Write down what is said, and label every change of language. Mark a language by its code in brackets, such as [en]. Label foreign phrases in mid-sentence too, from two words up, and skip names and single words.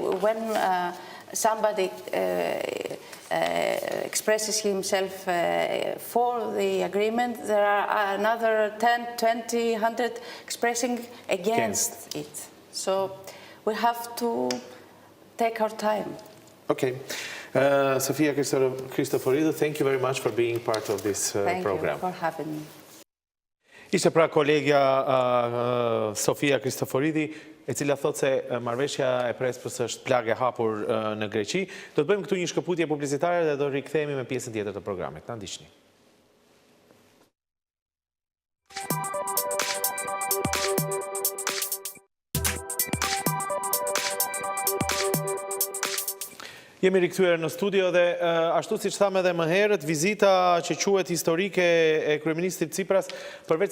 [en] When somebody expresses himself for the agreement, there are another 10, 20, 100 expressing against it. So we have to take our time. Okay. Sofia Christoforidou, thank you very much for being part of this program. Thank you for having me. [sq] Ishte pra kolegja Sofia Christoforidi, e cila thot se marrëveshja e Prespës është plagë e hapur në Greqi. Do të bëjmë këtu një shkëputje publicitare dhe do rikthehemi me pjesën tjetër të programit. Na ndiqni. Jemi rikthyer në studio dhe ashtu siç thamë edhe më herët, vizita që quhet historike e kryeministit Cipras, përveç